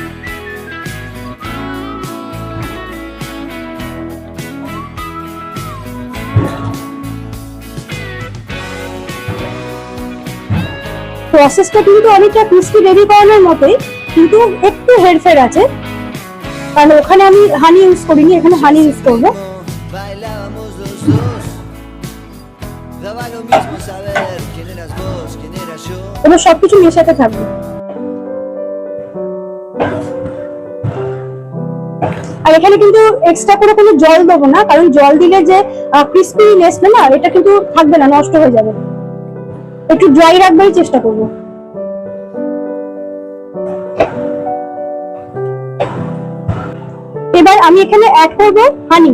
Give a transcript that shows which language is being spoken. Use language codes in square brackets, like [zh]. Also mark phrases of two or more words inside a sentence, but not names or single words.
[bn] প্রসেসটা কিন্তু অনেকটা ক্রিস্পি বেবি কর্নের মতোই, কিন্তু একটু হেরফের আছে, কারণ ওখানে আমি [en] honey use [bn] করিনি, এখানে [en] honey use [bn] করবো। [es] Bailábamos los dos. Daba lo mismo saber quién eras vos, quién era yo. [bn] এবার সবকিছু মেশাতে থাকবে। আর এখানে কিন্তু এক্সট্রা করে কোনো জল দেবো না, কারণ জল দিলে যে ক্রিস্পিনেসটা না, এটা কিন্তু থাকবে না, নষ্ট হয়ে যাবে। একটু ড্রাই রাখবার চেষ্টা করবো। এবার আমি এখানে অ্যাড করব হানি।